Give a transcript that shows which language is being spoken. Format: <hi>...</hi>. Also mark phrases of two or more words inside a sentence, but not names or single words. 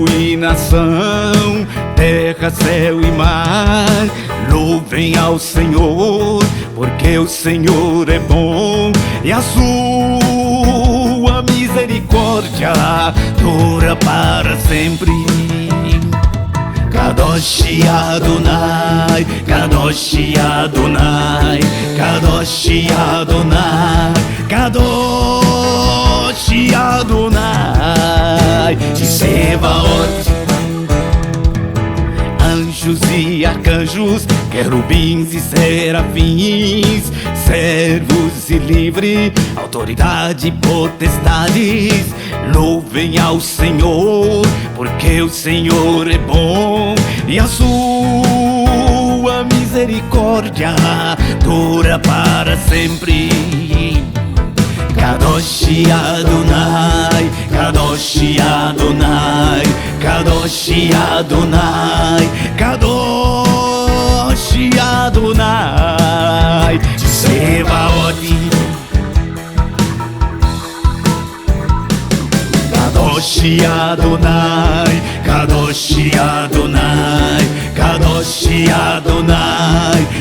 <pt>e nação, terra, céu e mar, louvem ao Senhor, porque o Senhor é bom e a sua misericórdia dura para sempre.</pt> <he>קדוש אדוני, קדוש אדוני, קדוש אדוני, קדוש אדוני, צבאות.</he> <pt>Anjos e arcanjos, querubins e serafins, servos e livres, autoridade e potestades, louvem ao Senhor, porque o Senhor é bom e a sua misericórdia dura para sempre.</pt> <he>קדוש אדוני, קדוש אדוני, קדוש אדוני, קדוש אדוני, צבאות. קדוש אדוני, קדוש אדוני, קדוש אדוני,</he>